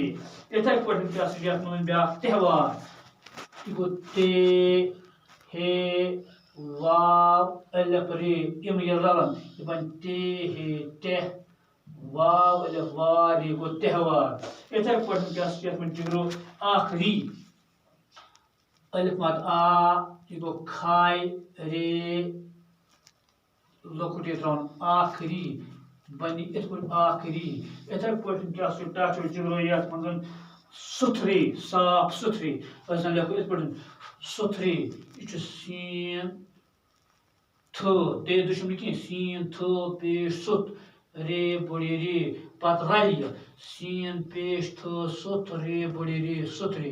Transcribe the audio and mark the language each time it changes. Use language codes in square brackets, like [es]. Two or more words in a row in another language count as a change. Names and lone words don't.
[ks] یِتھَے پٲٹھۍ کیٛاہ سا چھُ یَتھ منٛز بیٛاکھ تہوار یہِ گوٚو تے ہے واو الف رے یِم ییٚلہِ رلن یہِ بنہِ تے ہے ٹہ واو الف وار یہِ گوٚو تہوار. یِتھَے پٲٹھۍ کیٛاہ سا چھُ یَتھ منٛز ٹِگرو آخری الف مات آ یہِ گوٚو کھاے رے لۄکُٹ یہِ ترٛاوُن آخری بنہِ یِتھ پٲٹھۍ آخری. یِتھَے پٲٹھۍ کیٛاہ سا چھُ تَتھ چھُ ٹِگرو یَتھ منٛز سُتھرے صاف سُتھرے أسۍ زن لیکھو یِتھ پٲٹھۍ سُتھرے یہِ چھُ سین تھٕ تے دُشمن نہٕ کینٛہہ سین تھٕ پیش سُتھ رے بوٚڑے رے پتہٕ رلہِ یہِ سین پیش تھٕ سُتھ رے بوٚڑے رے سُتھرے.